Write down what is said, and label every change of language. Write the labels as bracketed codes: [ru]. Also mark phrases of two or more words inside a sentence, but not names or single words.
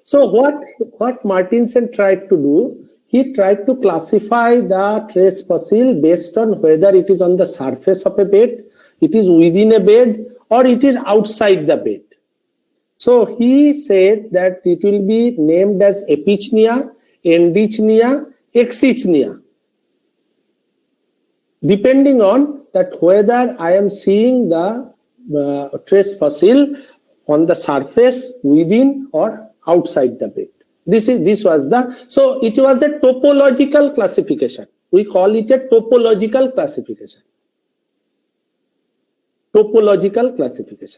[en] So what Martinsen tried to do, he tried to classify the trace fossil based on whether it is on the surface of a bed, it is within a bed, or it is outside the bed. So he said that it will be named as epichnia, endichnia, exichnia, depending on that whether I am seeing the trace fossil on the surface, within, or outside the bed. So it was a topological classification. We call it a topological classification. Topological classification.